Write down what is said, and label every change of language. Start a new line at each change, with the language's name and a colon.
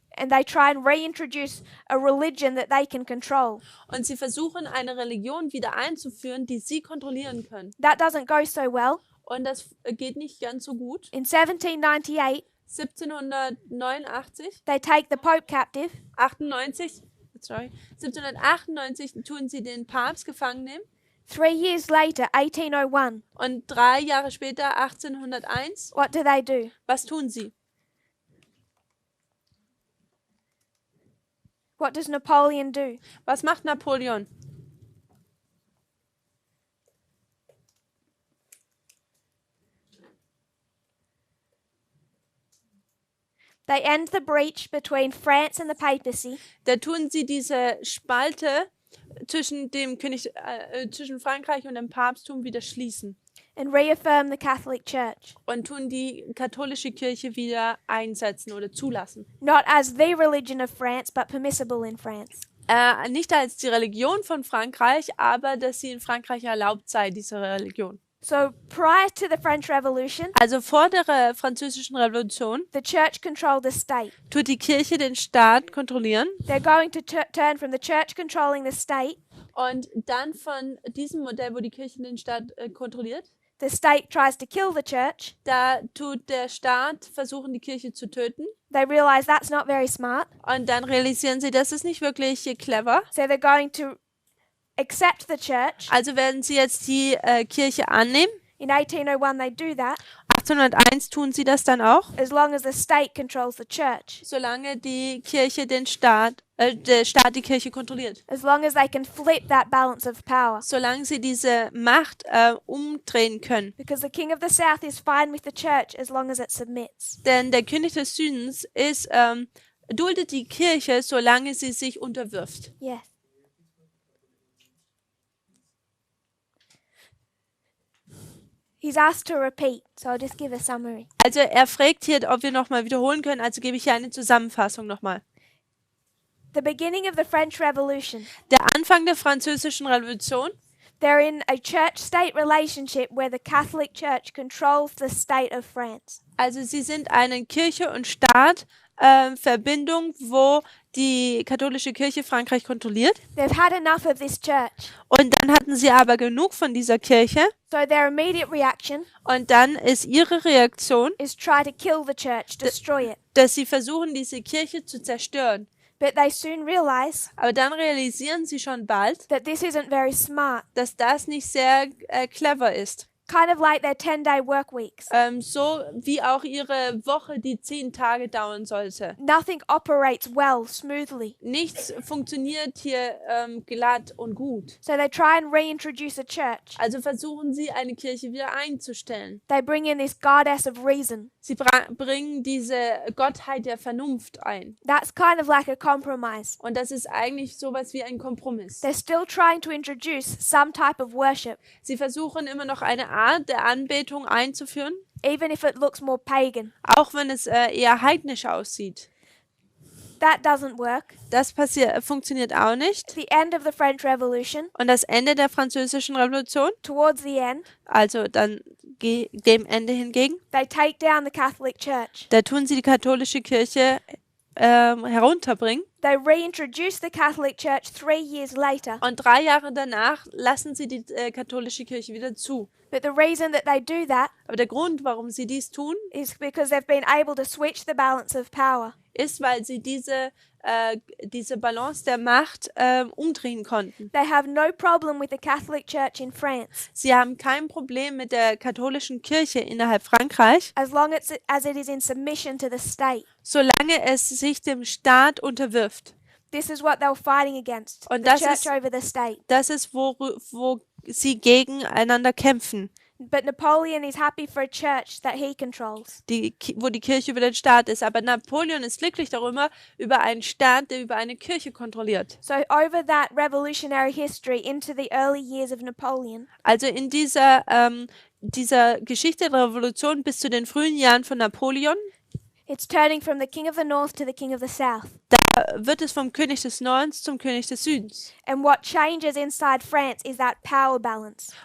English: And they try and reintroduce a religion that they can control.
German: Und sie versuchen, eine Religion wieder einzuführen, die sie kontrollieren können.
English: That doesn't go so well.
German: Und das geht nicht ganz so gut.
English: In 1798,
German: 1789,
English: they take the Pope captive,
German: 1798 tun sie den Papst gefangen nehmen.
English: 3 years later, 1801,
German: Und 3 Jahre später, 1801,
English: what do?
German: was tun sie?
English: What does Napoleon do?
German: Was macht Napoleon?
English: They end the breach between France and the papacy
German: Da tun sie diese Spalte zwischen zwischen Frankreich und dem Papsttum wieder schließen
English: and reaffirm the Catholic Church,
German: und tun die katholische Kirche wieder einsetzen oder zulassen.
English: not as the religion of France, but permissible in France.
German: Nicht als die Religion von Frankreich, aber dass sie in Frankreich erlaubt sei, diese Religion.
English: So prior to the French Revolution,
German: Also vor der französischen Revolution
English: the church controlled the state.
German: tut die Kirche den Staat kontrollieren
English: They're going to turn from the church controlling the state.
German: und dann von diesem Modell, wo die Kirche den Staat kontrolliert,
English: The state tries to kill the church.
German: da tut der Staat versuchen, die Kirche zu töten
English: They realize that's not very smart.
German: und dann realisieren sie, das ist nicht wirklich clever.
English: So they're going to accept the church.
German: Also werden sie jetzt die Kirche annehmen.
English: In 1801, they do that
German: 1801 tun sie das dann auch,
English: as long as the state controls the church,
German: solange die Kirche der Staat die Kirche kontrolliert.
English: as long as they can flip that balance of power.
German: Solange sie diese Macht umdrehen können.
English: Because the king of the south is fine with the church as long as it submits.
German: Denn der König des Südens duldet die Kirche, solange sie sich unterwirft.
English: Yes. He's asked to repeat, so I'll just give a summary.
German: Also er fragt hier, ob wir nochmal wiederholen können, also gebe ich hier eine Zusammenfassung nochmal.
English: The beginning of the French Revolution.
German: Der Anfang der französischen Revolution,
English: They're in a church-state relationship where the Catholic Church controls the state of France.
German: also sie sind eine Kirche und Staat Verbindung, wo die katholische Kirche Frankreich kontrolliert.
English: They've had enough of this church.
German: Und dann hatten sie aber genug von dieser Kirche.
English: So their immediate reaction
German: Und dann ist ihre Reaktion,
English: is try to kill the church, destroy it.
German: dass sie versuchen, diese Kirche zu zerstören.
English: But they soon realize
German: Aber dann realisieren sie schon bald,
English: that this isn't very smart.
German: dass das nicht sehr clever ist.
English: Kind of like their 10-day work weeks.
German: So wie auch ihre Woche, die 10 Tage dauern sollte.
English: Nothing operates well, smoothly.
German: Nichts funktioniert hier glatt und gut.
English: So they try and reintroduce a church.
German: Also versuchen sie, eine Kirche wieder einzustellen.
English: They bring in this goddess of reason.
German: Sie bringen diese Gottheit der Vernunft ein.
English: That's kind of like a compromise.
German: Und das ist eigentlich sowas wie ein Kompromiss.
English: They're still trying to introduce some type of worship,
German: Sie versuchen immer noch eine Art der Anbetung einzuführen,
English: even if it looks more pagan.
German: auch wenn es eher heidnisch aussieht.
English: That doesn't work.
German: Das funktioniert auch nicht.
English: At the end of the French Revolution,
German: Und das Ende der französischen Revolution,
English: towards the end,
German: also dann dem Ende hingegen,
English: they take down the Catholic Church.
German: da tun sie die katholische Kirche herunterbringen.
English: They reintroduce the Catholic Church 3 years later.
German: Und 3 Jahre danach lassen sie die katholische Kirche wieder zu.
English: But the reason that they do that
German: Aber der Grund, warum sie dies tun,
English: is because they've been able to switch the balance of power.
German: ist, weil sie diese Balance der Macht umdrehen konnten.
English: They have no problem with the Catholic Church in France
German: Sie haben kein Problem mit der katholischen Kirche innerhalb Frankreich,
English: as long as it is in submission to the state.
German: solange es sich dem Staat unterwirft.
English: This is what they're fighting against,
German: Und
English: the
German: das
English: church
German: ist-
English: over the state.
German: Das ist, wo sie gegeneinander kämpfen.
English: But Napoleon is happy for a church that he controls.
German: Wo die Kirche über den Staat ist. Aber Napoleon ist glücklich darüber, über einen Staat, der über eine Kirche kontrolliert.
English: So over that revolutionary history into the early years of Napoleon,
German: Also in dieser Geschichte der Revolution bis zu den frühen Jahren von Napoleon,
English: it's turning from the king of the north to the king of the south.
German: wird es vom König des Nordens zum König des Südens.
English: And what changes inside France is that power balance.